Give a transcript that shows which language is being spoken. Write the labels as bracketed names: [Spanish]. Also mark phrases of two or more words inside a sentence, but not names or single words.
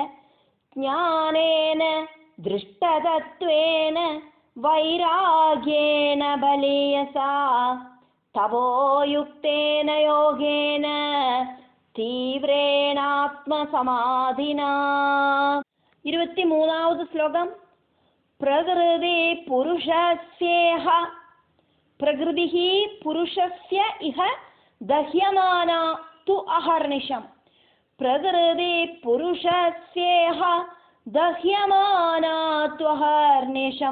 [Sanskrit] ज्ञानेन दृष्टतत्त्वेन वैराग्येन बलीयसा तपोयुक्तेन योगेन तीव्रेणात्मसमाधिना. [Malayalam] 23வது ശ്ലോകം. [Sanskrit] प्रकृति पुरुषस्येह प्रकृतिः पुरुषस्य इह दह्यमाना तु अहर्निशं. प्रकृति पुरुषस्येह दह्यमाना तु अहर्निशं.